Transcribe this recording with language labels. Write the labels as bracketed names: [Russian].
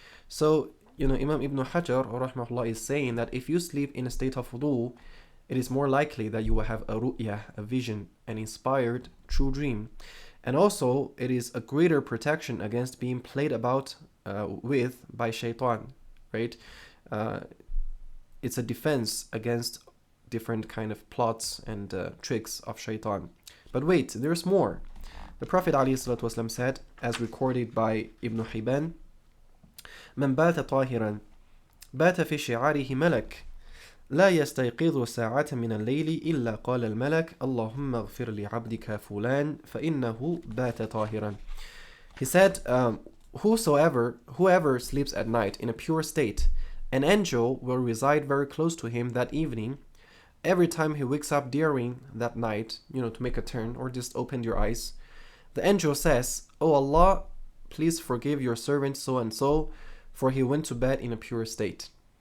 [English] So, Imam Ibn Hajar, rahmahullah, is saying that if you sleep in a state of wudu, it is more likely that you will have a ru'yah, a vision, an inspired true dream. And also, it is a greater protection against being played about with by shaitan, right? It's a defense against different kind of plots and tricks of shaitan. But wait, there's more. The Prophet ﷺ said, as recorded by Ibn Hibban, [Arabic] من بات طاهرا بات في شعاره ملك لا يستيقظ ساعة من الليل إلا قال الملك اللهم اغفر لعبدك فلان فإنه بات طاهرا. [English] He said, whoever sleeps at night in a pure state, an angel will reside very close to him that evening. Every time he wakes up during that night, to make a turn or just open your eyes, the angel says, "Oh Allah, please forgive your servant so and so, for he went to bed in a pure state."